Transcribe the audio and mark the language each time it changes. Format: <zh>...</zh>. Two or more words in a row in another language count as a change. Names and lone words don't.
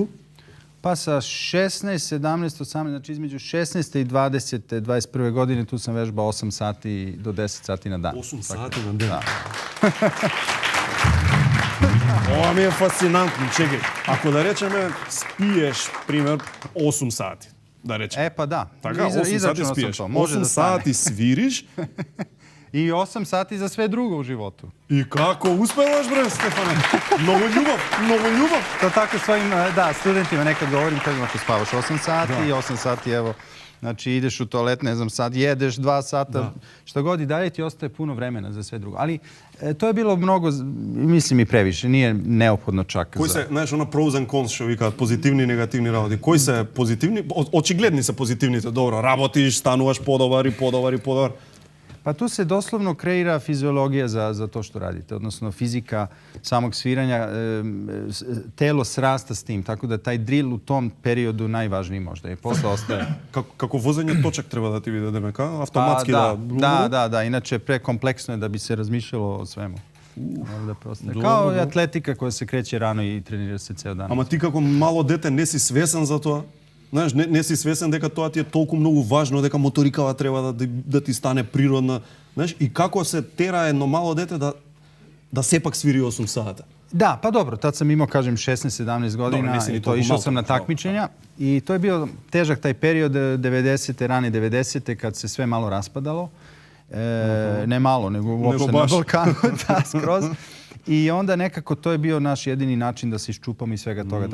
<sr>Па са 16, 17, 18, значи измеѓу 16 и 20, 21 години ту сам вежбал 8 сати до 10 сати на дан.</sr> <mk>8 сати на ден? Да. Ова ми е фасцинантно, чекај. Ако да речеме спиеш, пример, 8 сати, да речем.</mk> <sr>Pa da.</sr> <mk>Така, 8 сати</mk> <sr>Izračunao sam</sr> <mk>спиеш.</mk> <sr>to. Može 8 da stane.</sr> <mk>сати свириш.</mk> <sr>I 8 sati za sve drugo u životu.</sr> <mk>И како успеваш, бре, Стефане? Многу љубов.</mk> <sr>To tako svojim, studentima nekad govorim, kažem, ako spavaš 8 sati i 8 sati, evo, znači ideš u toalet, ne znam, sad jedeš 2 sata, šta god i dalje ti ostaje puno vremena za sve drugo. Ali to je bilo mnogo, mislim i previše, nije neophodno čak</sr> <mk>Кои се, знаеш, она</mk> <en>pros and cons</en> <mk>што викаат, позитивни и негативни работи. Кои се позитивни? Очигледни се позитивните. Добро, работиш, стануваш подобар.</mk> <sr>Pa tu se doslovno kreira fiziologija za to što radite, odnosno fizika samog sviranja, telo srasta s tim, tako da taj drill u tom periodu najvažniji možda i posle ostaje.</sr> <mk>Како возење точак треба да ти биде демека, автоматски</mk> <sr>Da, inače prekompleksno je da bi se razmišljalo o svemu. Kao i atletika koja se kreće rano i trenira se ceo dan.</sr> <mk>Ама ти како мало дете не си свесен за тоа? Знаеш, не си свесен дека тоа ти е толку многу важно, дека моторикава треба да ти стане природна. Знаеш, и како се тера едно мало дете да сепак свири 8 сата?</mk> <sr>Da, pa dobro, tad sam imao, kažem, 16-17 godina i to išao sam na takmičenja i to je bio težak taj period 90. rane 90. kad se sve malo raspadalo. Ne malo, nego uopšte na Balkanu, da, skroz. I onda nekako to je bio naš jedini način da se iščupamo iz svega toga.</sr>